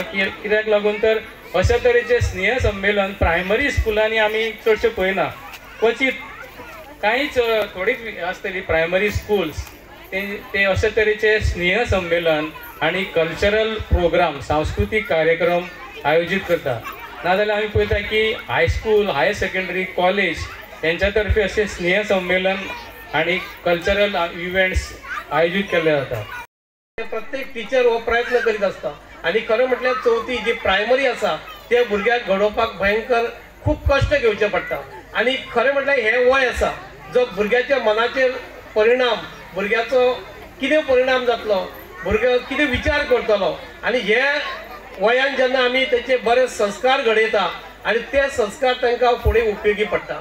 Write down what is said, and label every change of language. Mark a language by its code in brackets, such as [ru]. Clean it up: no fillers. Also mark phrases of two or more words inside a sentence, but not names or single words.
[kok] कित्याक लागून तर अशा तरेचे स्नेह संमेलन प्रायमरी स्कुलांनी आमी चडशे पळयना, क्वचित कांयच थोडीच आसतली [en] primary schools [kok] ते अशा तरेचे स्नेह संमेलन आणि [en] cultural program [kok] सांस्कृतिक कार्यक्रम आयोजित करता। [mr] नाजाल्यार आमी पळयता की [en] high school higher secondary college [mr] यांच्या तर्फे असे स्नेह संमेलन आणि [en] cultural events [mr] आयोजित केले जातात। [kok] प्रत्येक टीचर हो प्रयत्न करीत असता आणि खरं म्हटल्यार चवथी जी प्रायमरी आसा त्या भुरग्याक घडोवपाक भयंकर खूप कष्ट घेवचे पडटा आणि खरं म्हटल्यार हे वय आसा जो भुरग्याच्या मनाचेर परिणाम भुरग्याचो कितें परिणाम जातलो भुरगो कितें विचार करतलो आणि हे वयान जेन्ना आमी तेचे बरे संस्कार घडयता आणि ते संस्कार तांकां फुडें उपयोगी पडटा।